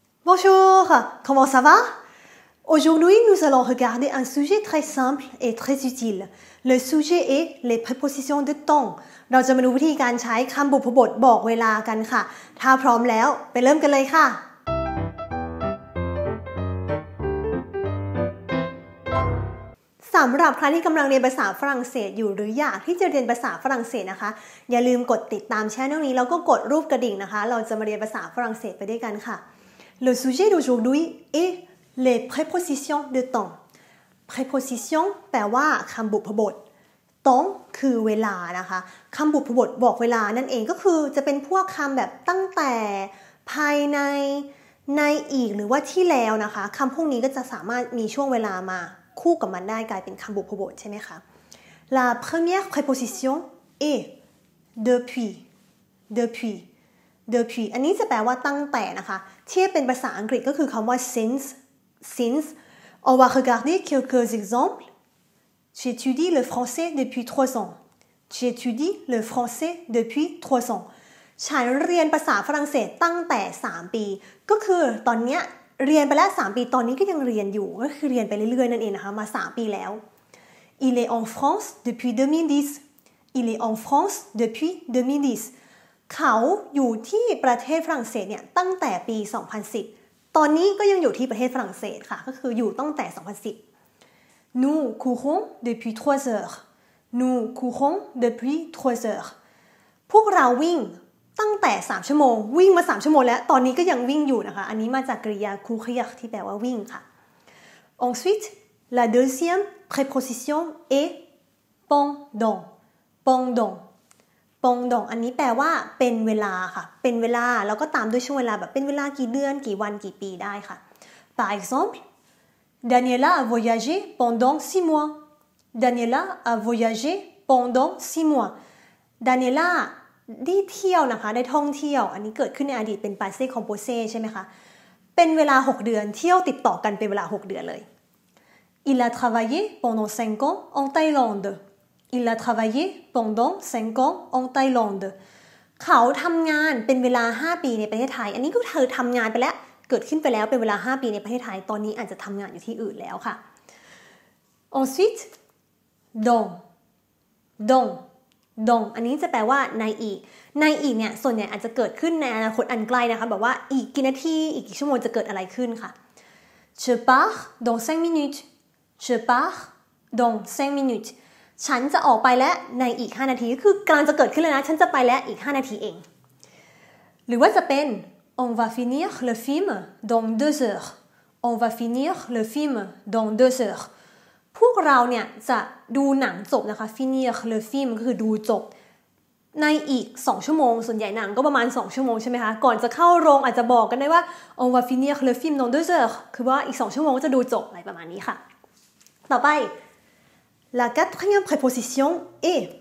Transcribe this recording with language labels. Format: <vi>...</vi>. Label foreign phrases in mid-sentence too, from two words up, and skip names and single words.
<fr>Bonjour, comment ça va? Aujourd'hui, nous allons regarder un sujet très simple et très utile. Le sujet est les prépositions de temps.</fr> <th>เราจะมาดูวิธีการใช้คำบุพบทบอกเวลากันค่ะถ้าพร้อมแล้วไปเริ่มกันเลยค่ะสำหรับใครที่กำลังเรียนภาษาฝรั่งเศสอยู่หรืออยากที่ จะเรียนภาษาฝรั่งเศสนะคะอย่าลืมกดติดตามช่องนี้แล้วก็กดรูปกระดิ่งนะคะเราจะมาเรียนภาษาฝ รั่งเศสไปด้วยกันค่ะ</th> <fr>Le sujet d'aujourd'hui est les prépositions de temps préposition</fr> <th>แปลว่าคำบุพบท temps คือเวลานะคะคำบุพบทบอกเวลานั่นเองก็คือจะเป็นพวกคำแบบตั้งแต่ภายในในอีกหรือว่าที่แล้วนะคะคำพวกนี้ก็จะสามารถมีช่วงเวลามาคู่กับมันได้กลายเป็นคำบุพบทใช่ไหมคะ</th> <fr>La première préposition est depuis depuis</fr> <th>อันนี้จะแปลว่าตั้งแต่นะคะเทียบเป็นภาษาอังกฤษก็คือคำว่า</th> <fr>since on va regarder quelques exemples j'étudie le français depuis 3 ans j'étudie le français depuis 3 ans</fr> <th>ฉันเรียนภาษาฝรั่งเศสตั้ง แต่3ปีก็คือตอนนี้เรียนไปแล้ว3ปีตอนนี้ก็ยังเรียนอยู่ก็คือเรียนไปเรื่อยๆนั่นเองนะคะมา3ปีแล้ว</th> <fr>il est en France depuis 2010 il est en France depuis 2010</fr> <th>เขาอยู่ที่ประเทศฝรั่งเศสเนี่ยตั้งแต่ปี 2010 ตอนนี้ก็ยังอยู่ที่ประเทศฝรั่งเศสค่ะก็คืออยู่ตั้งแต่ 2010</th> <fr>Nous courons depuis 3 heures Nous courons depuis 3 heures</fr> <th>พวกเราวิ่งตั้งแต่3ชั่วโมงวิ่งมา3ชั่วโมงแล้วตอนนี้ก็ยังวิ่งอยู่นะคะอันนี้มาจากกริยา courir ที่แปลว่าวิ่งค่ะ</th> <fr>Ensuite la deuxième préposition est pendant</fr> <th>อันนี้แปลว่าเป็นเวลาค่ะเป็นเวลาแล้วก็ตามด้วยช่วงเวลาแบบเป็นเวลากี่เดือนกี่วันกี่ปีได้ค่ะ</th> <fr>Par exemple Daniela a voyagé pendant 6 mois Daniela a voyagé pendant 6 mois Daniela</fr> <th>ได้เที่ยวนะคะได้ท่องเที่ยวอันนี้เกิด ขึ้นในอดีตเป็น</th> <fr>passé composé</fr> <th>ใช่ไหมคะเป็นเวลา6เดือนเที่ยวติดต่อกันเป็นเวลา6เดือนเลย</th> <fr>Il a travaillé pendant 5 ans en Thaïlande Il a travaillé pendant 5 ans en Thaïlande</fr> <th>เขาทำงานเป็นเวลา5ปีในประเทศไทยอันนี้ก็เธอทำงานไปแล้วเกิดขึ้นไปแล้วเป็นเวลา5ปีในประเทศไทยตอนนี้อาจจะทำงานอยู่ที่อื่นแล้วค่ะ Ensuite dans อันนี้จะแปลว่าในอีกเนี่ยส่วนใหญ่อาจจะเกิดขึ้นในอนาคตอันใกล้นะคะแบบว่าอีกกี่นาทีอีกกี่ชั่วโมงจะเกิดอะไรขึ้นค่ะ</th> <fr>Je pars dans 5 minutes Je pars dans 5 minutes</fr> <th>ฉันจะออกไปแล้วในอีก5นาทีก็คือกำลังจะเกิดขึ้นแล้วนะฉันจะไปแล้วอีก5นาทีเองห รือว่าจะเป็น</th> <fr>on va finir le film dans 2 heures on va finir le film dans 2 heures</fr> <th>พวกเราเนี่ยจะดูหนังจบนะคะ</th> <fr>finir le film</fr> <th>ก็คือดูจบในอีก2ชั่วโมงส่วนใหญ่หนังก็ประมาณ2ชั่วโมงใช่ไหมคะก่อนจะเข้าโรงอาจจะบอกกันได้ว่า</th> <fr>on va finir le film dans 2 heures</fr> <th>คือว่าอีก2ชั่วโมงก็จะดูจบอะไรประมาณนี้ค่ะต่อไป</th> <fr>La quatrième préposition est</fr>